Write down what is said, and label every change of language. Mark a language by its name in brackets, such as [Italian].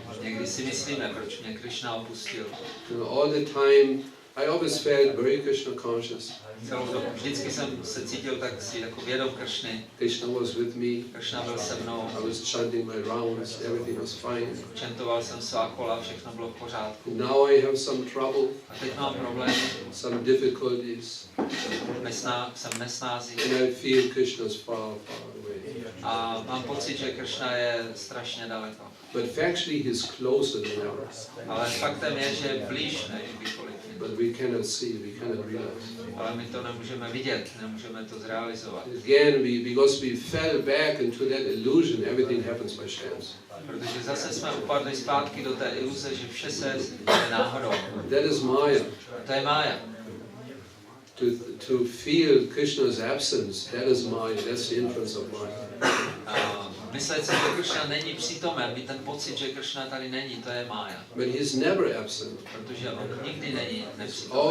[Czech] Někdy si myslíme, proč mě Krishna opustil. [English] All the time, I always felt very Krishna conscious. [Czech] Celou dobu vždycky jsem se cítil tak si jako vědom Kršny. [English] Krishna was with me. [Czech] Kršna byl se mnou. [English] I was chanting my rounds. Everything was fine. [Czech] Čentoval jsem svá kola, všechno bylo v pořádku. [English] Now I have some trouble. [Czech] A teď mám problémy. [English] Some difficulties. [Czech] Jsem nesnází. [English] And I feel Krishna's far, far away. [Czech] A mám pocit, že Kršna je strašně daleko. [English] But factually he's closer than ever. [Czech] Ale faktem je, že je blíž než kdykoliv. [English] But we cannot see, we cannot realize. [Czech] Ale my to nemůžeme vidět, nemůžeme to zrealizovat. [English] Again, because we fell back into that illusion, everything happens by chance. [Czech] Protože zase jsme upadli zpátky do té iluze, že vše se děje náhodou. [English] That is Maya. [Czech] To je mája. [English] To feel Krishna's absence, that is Maya. That's the influence of Maya. [Czech] Myslet si, že Kršna není přítomen, mít ten pocit, že Kršna tady není, to je mája. [English] But he's never absent. [Czech] Protože on nikdy není nepřítomen.